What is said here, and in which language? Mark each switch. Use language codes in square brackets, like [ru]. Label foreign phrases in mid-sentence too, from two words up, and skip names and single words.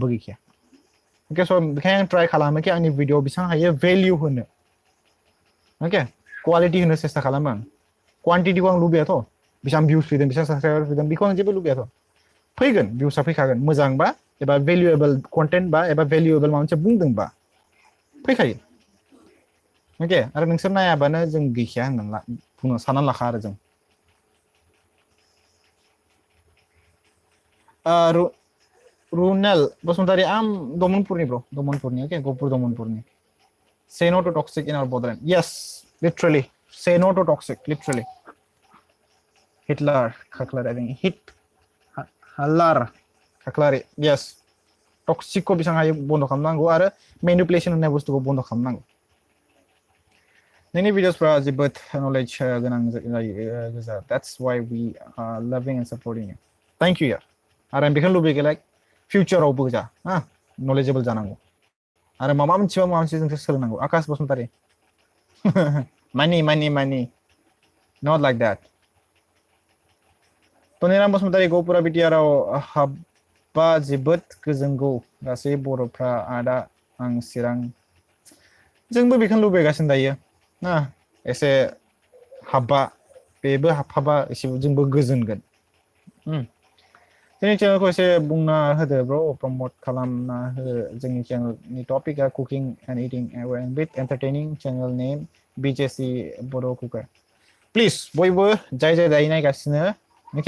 [brx] गैखाया ओके स' बेखायनो आं ट्राइ खालामो कि आंनि भिडिअ बेसेबां हायो भेल्यु होनो ओके क्वालिटि होनो सेस्था खालामो आं क्वान्टिटिखौ आं लुबैयाथ' बेसेबां भिउस फैदों बेसेबां साबस्क्राइबार फैदों बेखौ आं जेबो लुबैयाथ' फैगोन भिउसआ फैखागोन मोजांबा एबा [en] valuable content [brx] बा एबा भेल्युएबल माबा मोनसे बुंदोंबा फैखायो ओके आरो नोंसोर नायाबानो जों गैखाया होननानै बुंनो साननानै लाखा आरो जों रुनेल बसुमतारी आं दमनपुरनि ब्र दमनपुरनि ओके गहपुर दमनपुरनि [en] say no to toxic in our borderland yes literally say no to toxic literally Hitler Kaklar I think Hitler Kaklari yes [brx] टक्सिकखौ बेसेबां हायो बन्द खालामनांगौ आरो मेनिपुलेसन होननाय बुस्थुखौ बन्द खालामनांगौ नोंनि भिडिअसफ्रा जोबोद नलेज गोनां जायो गोजा [en] that's why we are loving and supporting you thank you [brx] यार आरो आं बेखौनो लुबैयो लाइक फिउचारावबो जा नलेजेबल जानांगौ आरो माबा मोनसे जोंसो सोलोंनांगौ आकाश बसुमतारी [en] money not like that [brx] Toniram Bosmatari Gopura Bitiarao Habba Zibut Kuzungo Gasi Boropra Ada Ang Sirang जोंबो बेखौनो लुबैगासिनो दायो ना एसे हाबा बेबो हाबफाबा एसे जोंबो गोजोनगोन जोंनि चेनेलखौ एसे बुंना होदो ब्र प्रमोट खालामना हो जोंनि चेनेलनि टपिकआ [en] cooking and eating and with entertaining channel name [brx] बिजेसि बर' कुकार प्लिज बयबो जाय जाय दायो नायगासिनो अके